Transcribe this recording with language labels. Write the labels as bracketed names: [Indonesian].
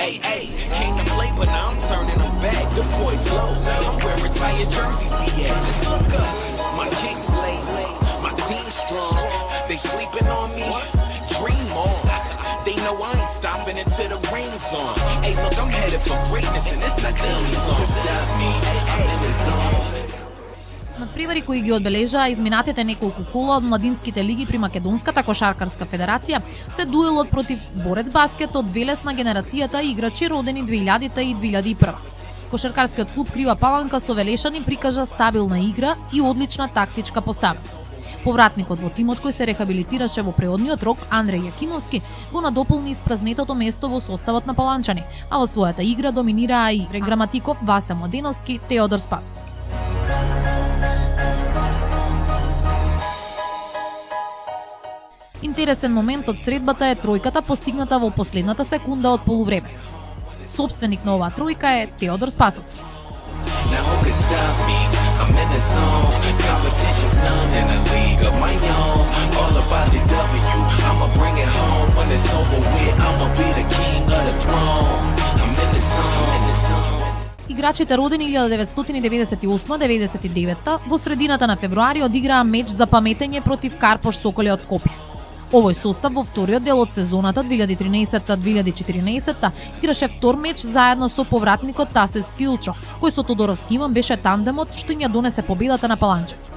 [English] Hey, came to play, but now I'm turning them back. The boys low, I'm where retired jerseys be at. Just look up, my kicks lace, my team strong. They sleeping on me, dream on. They know I ain't stopping until the ring's on. Hey, look, I'm headed for greatness and it's not team song. Stop me, I'm in the zone. [Macedonian] Надпревари кои ги одбележаа изминатите неколку кола од младинските лиги при Македонската кошаркарска федерација се дуелот против Борец Баскет од Велес на генерацијата играчи родени 2000 и 2001. Кошаркарскиот клуб Крива Паланка со Велешани прикажа стабилна игра и одлична тактичка поставеност. Повратникот во тимот кој се рехабилитираше во преодниот рок, Андреј Јакимовски, го надополни испразнетото место во составот на паланчани, а во својата игра доминираа и Граматиков, Васе Младеновски, Теодор Спасовски. Интересен момент од средбата е тројката постигната во последната секунда од полувреме. Собственик на оваа тројка е Теодор Спасовски. [English] Now who can stop me? I'm in the zone. Competition's none in a league of my own. All about the W. I'ma bring it home when it's over with. I'ma be the king of the throne. I'm in the zone. [Macedonian] Играчите родени 1998-99 во средината на февруари одиграа меч за паметење против Карпош Соколи од Скопје. Овој состав во вториот дел од сезоната 2013-2014 играше втор меч заедно со повратникот Тасевски Илчо, кој со Тодоровски Иван беше тандемот што им ја донесе победата на Паланче.